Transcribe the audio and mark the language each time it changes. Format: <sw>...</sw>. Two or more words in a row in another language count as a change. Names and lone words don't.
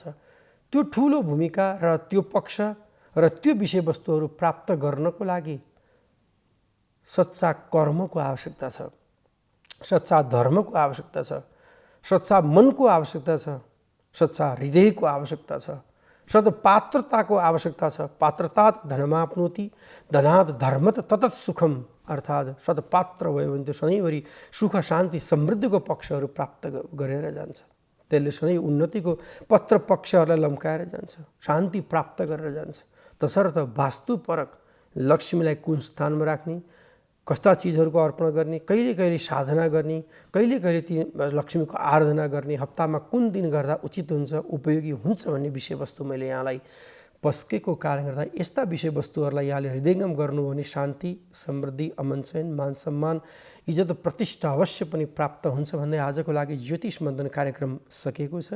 <ne>त्यो ठुलो भूमिका र त्यो पक्ष र त्यो विषयवस्तुहरू प्राप्त गर्नको लागि सच्चा कर्मको आवश्यकता छ, सच्चा धर्मको आवश्यकता छ, सच्चा मनको आवश्यकता छ सच्चा हृदयको आवश्यकता छ, सद्पात्रताको आवश्यकता छ।</ne> <sa>पात्रतात् धनमाप्नोति, धनात् धर्मत ततत् सुखम,</sa> <ne>अर्थात् सद्पात्र भयो भने त्यो सधैँभरि सुख शान्ति समृद्धिको पक्षहरू प्राप्त गरेर जान्छ। त्यसले सधैँ उन्नतिको पत्र पक्षहरूलाई लम्काएर जान्छ, शान्ति प्राप्त गरेर जान्छ। तसर्थ वास्तुपरक लक्ष्मीलाई कुन स्थानमा राख्ने, कस्ता चिजहरूको अर्पण गर्ने, कहिले कहिले साधना गर्ने, कहिले कहिले ती लक्ष्मीको आराधना गर्ने, हप्तामा कुन दिन गर्दा उचित हुन्छ, उपयोगी हुन्छ भन्ने विषयवस्तु मैले यहाँलाई पस्केको कारणले गर्दा यस्ता विषयवस्तुहरूलाई यहाँले हृदयङ्गम गर्नुभयो भने शान्ति समृद्धि अमन चयन मान सम्मान इज्जत प्रतिष्ठा अवश्य पनि प्राप्त हुन्छ भन्दै आजको लागि ज्योतिष मन्थन कार्यक्रम सकिएको छ।</ne>